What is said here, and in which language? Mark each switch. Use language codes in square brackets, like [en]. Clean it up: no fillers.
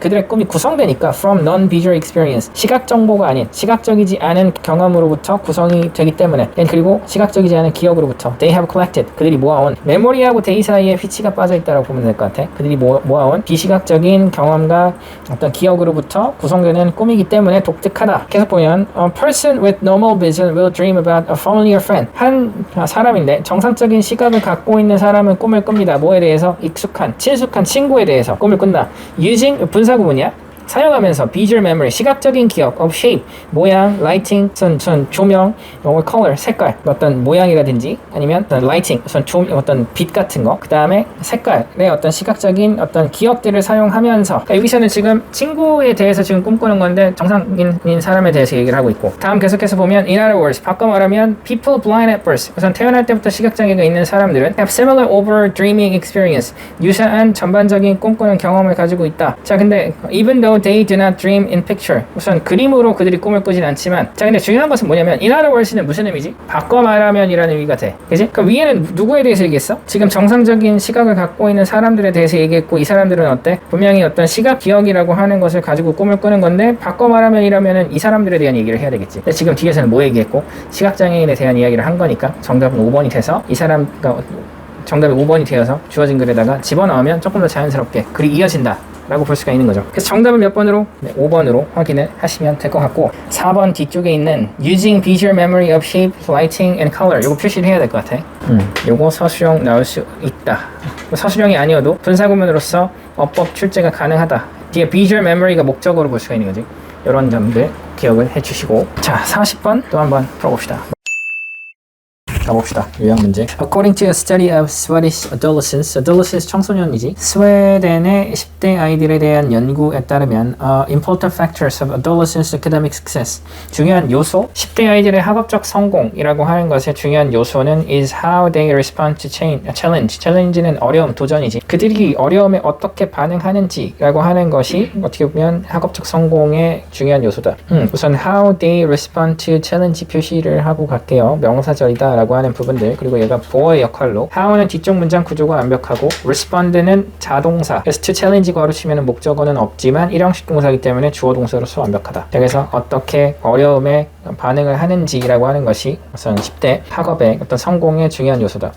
[ko] 그들의 꿈이 구성되니까 [en] from non-visual experience. [ko] 시각 정보가 아닌 시각적이지 않은 경험으로부터 구성이 되기 때문에. 그리고 시각적이지 않은 기억으로부터 [en] they have collected. [ko] 그들이 모아온 메모리하고 데이 사이에 휘치가 빠져 있다고 보면 될 것 같아. 그들이 모아온 비시각적인 경험과 어떤 기억으로부터 구성되는 꿈이기 때문에 독특하다. 계속 보면 [en] a person with normal vision will dream about a familiar friend. [ko] 한 사람인데 정상적인 시각을 갖고 있는 사람은 꿈을 꿉니다. 뭐에 대해서? 익숙한, 친숙한 친구에 대해서 꿈을 꾼다. using 분사구문이야. 사용하면서 visual memory, 시각적인 기억, of shape, 모양, lighting, 조명, or color, 색깔, 어떤 모양이라든지 아니면 어떤 lighting, 어떤 빛 같은 거, 그 다음에 색깔의 어떤 시각적인 어떤 기억들을 사용하면서 그러니까 여기서는 지금 친구에 대해서 지금 꿈꾸는 건데 정상인 사람에 대해서 얘기를 하고 있고 다음 계속해서 보면 in other words, 바꿔 말하면 [en] people blind at birth, [ko] 우선 태어날 때부터 시각장애가 있는 사람들은 [en] have similar over dreaming experience, [ko] 유사한 전반적인 꿈꾸는 경험을 가지고 있다. [en] 자, 근데 even though they do not dream in picture. [ko] 우선 그림으로 그들이 꿈을 꾸진 않지만 자 근데 중요한 것은 뭐냐면 in other words는 무슨 의미지? 바꿔 말하면이라는 의미가 돼. 그치? 그럼 위에는 누구에 대해서 얘기했어? 지금 정상적인 시각을 갖고 있는 사람들에 대해서 얘기했고 이 사람들은 어때? 분명히 어떤 시각 기억이라고 하는 것을 가지고 꿈을 꾸는 건데 바꿔 말하면이라면은 이 사람들에 대한 얘기를 해야 되겠지. 근데 지금 뒤에서는 뭐 얘기했고 시각장애인에 대한 이야기를 한 거니까 정답은 5번이 돼서 이 사람 정답이 5번이 되어서 주어진 글에다가 집어넣으면 조금 더 자연스럽게 글이 이어진다 라고 볼 수가 있는 거죠. 그래서 정답은 몇 번으로? 네, 5번으로 확인을 하시면 될 것 같고 4번 뒤쪽에 있는 [en] using visual memory of shape, lighting, and color [ko] 요거 표시를 해야 될 것 같아. 요거 서술형 나올 수 있다. 서술형이 아니어도 분사구문으로서 어법 출제가 가능하다. 뒤에 visual memory가 목적어로 볼 수가 있는 거지. 이런 점들 기억을 해주시고 자 40번 또 한번 풀어봅시다. 가봅시다. 유형 문제. [en] According to a study of Swedish adolescents [ko] 청소년이지. 스웨덴의 10대 아이들에 대한 연구에 따르면 [en] important factors of adolescents academic success. [ko] 중요한 요소, 10대 아이들의 학업적 성공이라고 하는 것의 중요한 요소는 [en] is how they respond to challenge. [ko] challenge는 어려움, 도전이지. 그들이 어려움에 어떻게 반응하는지라고 하는 것이 어떻게 보면 학업적 성공의 중요한 요소다. 우선 how they respond to challenge 표시를 하고 갈게요. 명사절이다 라고 하는 부분들 그리고 얘가 보어의 역할로 how는 뒤쪽 문장 구조가 완벽하고 respond는 자동사 그래서 to challenge 괄호 치면 목적어는 없지만 일형식 동사이기 때문에 주어 동사로서 완벽하다. 그래서 어떻게 어려움에 반응을 하는지라고 하는 것이 우선 10대 학업의 어떤 성공의 중요한 요소다.